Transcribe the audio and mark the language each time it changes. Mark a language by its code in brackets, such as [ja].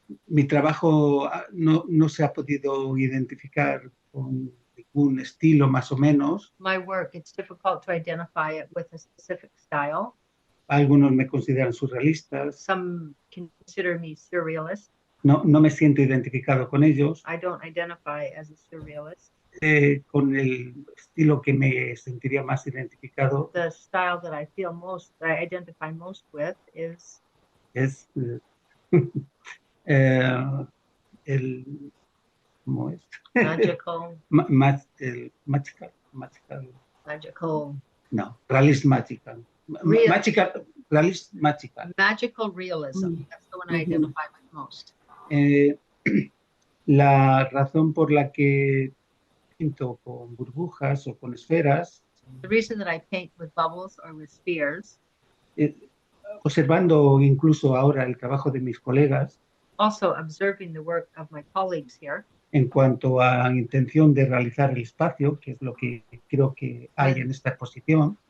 [es] Mi trabajo no se ha podido identificar con ningún estilo más o menos. [en] My work, it's difficult to identify it with a specific style. [es] Algunos me consideran surrealistas. [en] Some consider me surrealist. [es] No me siento identificado con ellos. [en] I don't identify as a surrealist. [es] Con el estilo que me sentiría más identificado [en] The style that I identify most with is [es] es ¿cómo es? [en] magical, Magical. No, realist magical. Realist magical. magical realism. That's the one I identify with most. [es] La razón por la que pinto con burbujas o con esferas, [en] The reason that I paint with bubbles or with spheres, [es] observando incluso ahora el trabajo de mis colegas, [en] also observing the work of my colleagues here, [es] en cuanto a intención de realizar el espacio, que es lo que creo que hay en esta exposición,